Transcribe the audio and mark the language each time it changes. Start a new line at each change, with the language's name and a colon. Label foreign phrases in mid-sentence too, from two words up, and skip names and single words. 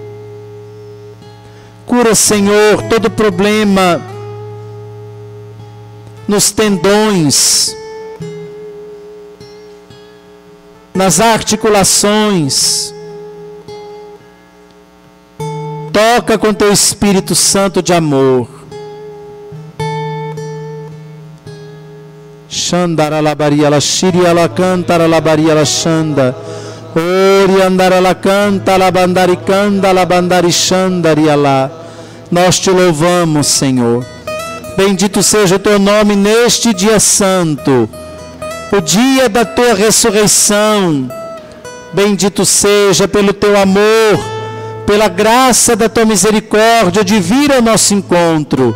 Portuguese: Cura, Senhor, todo problema nos tendões, nas articulações. Toca com teu Espírito Santo de amor. Xandara labaria la shiria la cantara labaria la xanda. Ori andara la canta la bandari canda la bandari xandaria lá. Nós te louvamos, Senhor. Bendito seja o teu nome neste dia santo, o dia da tua ressurreição. Bendito seja pelo teu amor, pela graça da tua misericórdia de vir ao nosso encontro.